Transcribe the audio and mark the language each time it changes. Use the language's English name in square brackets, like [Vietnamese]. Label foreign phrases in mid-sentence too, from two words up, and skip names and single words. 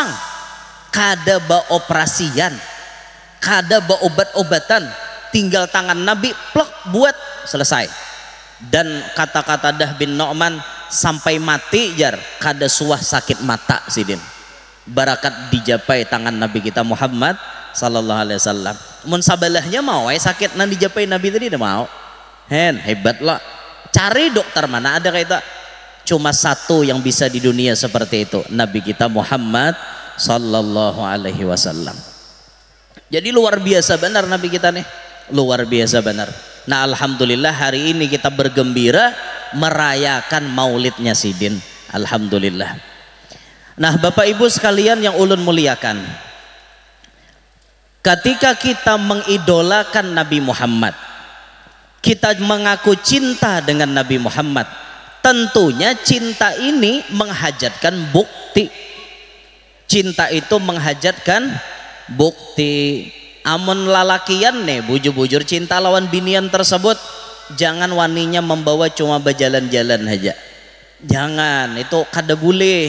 [Banjar] Kada ba operasian, kada ba obat-obatan, tinggal tangan Nabi plek buat selesai. Dan kata-kata Dah bin Nu'man sampai mati jar kada suah sakit mata sidin. Barakat dijapai tangan Nabi kita Muhammad [Arabic] صلى الله عليه وسلم. [Banjar] Mun sabalahnya mau sakit nang dijapai Nabi tadi dah mau. Hebat lah. Cari dokter mana ada kayak itu. Cuma satu yang bisa di dunia seperti itu, Nabi kita Muhammad [Arabic] صلى الله عليه وسلم. [Banjar] Jadi luar biasa benar Nabi kita nih. Luar biasa benar. Nah alhamdulillah hari ini kita bergembira merayakan maulidnya sidin. Alhamdulillah. Nah Bapak Ibu sekalian yang ulun muliakan, ketika kita mengidolakan Nabi Muhammad, kita mengaku cinta dengan Nabi Muhammad, tentunya cinta ini menghajatkan bukti. Cinta itu menghajatkan bukti. Amun lalakian nih bujur-bujur cinta lawan binian tersebut, jangan waninya membawa cuma berjalan-jalan aja. Jangan, itu kada boleh.